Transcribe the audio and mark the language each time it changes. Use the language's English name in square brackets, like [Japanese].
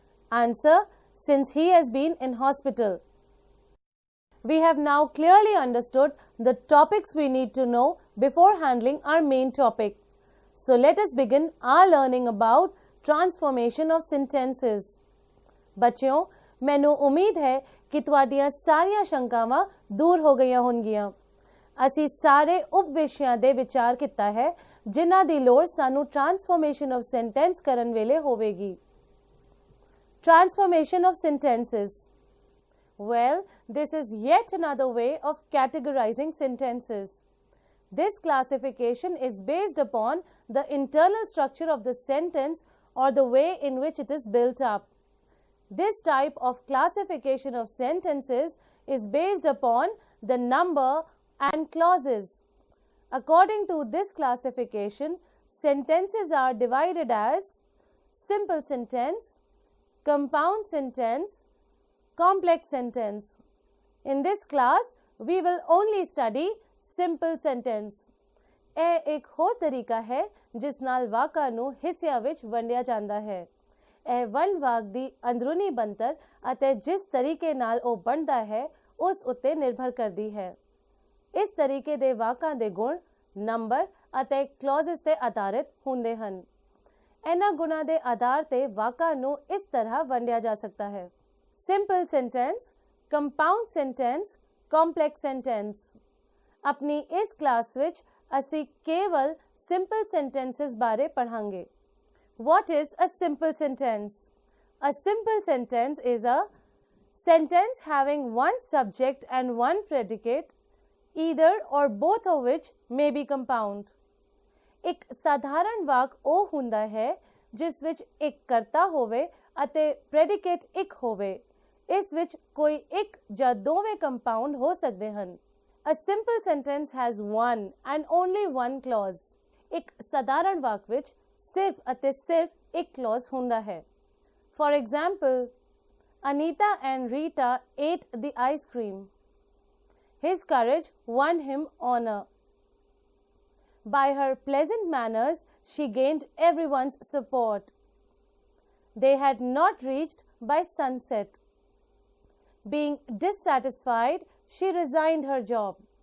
[English] Answer, since he has been in hospital. We have now clearly understood the topics we need to know before handling our main topic. So let us begin our learning about transformation of sentences. [Punjabi] ਬੱਚਿਓ, ਮੈਨੂੰ ਉਮੀਦ ਹੈ ਕਿ ਤੁਹਾਡੀਆਂ ਸਾਰੀਆਂ ਸ਼ੰਕਾਵਾਂ ਦੂਰ ਹੋ ਗਈਆਂ ਹੋਣਗੀਆਂ। ਅਸੀਂ ਸਾਰੇ ਉਪ ਵਿਸ਼ਿਆਂ ਦੇ ਵਿਚਾਰ ਕੀਤਾ ਹੈ ਜਿਨ੍ਹਾਂ ਦੀ ਲੋੜ ਸਾਨੂੰ ਟ੍ਰਾਂਸਫਾਰਮੇਸ਼ਨ ਆਫ ਸੈਂਟੈਂਸ ਕਰਨ ਵੇਲੇ ਹੋਵੇਗੀ। [English] Transformation of sentences. Well, this is yet another way of categorizing sentences. This classification is based upon the internal structure of the sentence or the way in which it is built up. This type of classification of sentences is based upon the number and clauses. According to this classification, sentences are divided as simple sentence, compound sentence, complex sentence. In this class, we will only study simple sentence. [Punjabi] ਇਹ ਇੱਕ ਹੋਰ ਤਰੀਕਾ ਹੈ ਜਿਸ ਨਾਲ ਵਾਕਾਂ ਨੂੰ ਹਿੱਸਿਆਂ ਵਿੱਚ ਵੰਡਿਆ ਜਾਂਦਾ ਹੈ। ਇਹ ਵੰਡ ਵਾਕ ਦੀ ਅੰਦਰੂਨੀ ਬਣਤਰ ਅਤੇ ਜਿਸ ਤਰੀਕੇ ਨਾਲ ਉਹ ਬਣਦਾ ਹੈ ਉਸ ਉੱਤੇ ਨਿਰਭਰ ਕਰਦੀ ਹੈ। ਇਸ ਤਰੀਕੇ ਦੇ ਵਾਕਾਂ ਦੇ ਗੁਣ ਨੰਬਰ ਅਤੇ ਕਲੌਜ਼ਸ ਤੇ ਆਧਾਰਿਤ ਹੁੰਦੇ ਹਨ। ਇਹਨਾਂ ਗੁਣਾਂ ਦੇ ਆਧਾਰ ਤੇ ਵਾਕਾਂ ਨੂੰ ਇਸ ਤਰ੍ਹਾਂ ਵੰਡਿਆ ਜਾ ਸਕਦਾ ਹੈ: simple sentence, compound sentence, complex sentence. ਆਪਣੀ ਇਸ ਕਲਾਸ ਵਿੱਚ ਅਸੀਂ ਕੇਵਲ ਸਿੰਪਲ ਸੈਂਟੈਂਸਸ ਬਾਰੇ ਪੜ੍ਹਾਂਗੇ। [English] What is a simple sentence? A simple sentence is a sentence having one subject and one predicate, either or both of which may be compound. [Punjabi] ਇੱਕ ਸਾਧਾਰਨ ਵਾਕ ਉਹ ਹੁੰਦਾ ਹੈ ਜਿਸ ਵਿੱਚ ਇੱਕ ਕਰਤਾ ਹੋਵੇ ਅਤੇ predicate ਇੱਕ ਹੋਵੇ। ਇਸ ਵਿੱਚ ਕੋਈ ਇੱਕ ਜਾਂ ਦੋਵੇਂ ਕੰਪਾਊਂਡ ਹੋ ਸਕਦੇ ਹਨ। [English] A simple sentence has one and only one clause. [Punjabi] ਇੱਕ ਸਾਧਾਰਨ ਵਾਕ ਵਿੱਚ ਸਿਰਫ ਅਤੇ ਸਿਰਫ ਇੱਕ clause ਹੁੰਦਾ ਹੈ। [English] For example, Anita and Rita ate the ice cream. His courage won him honor. By her pleasant manners, she gained everyone's support. They had not reached by sunset. Being dissatisfied, she resigned her job.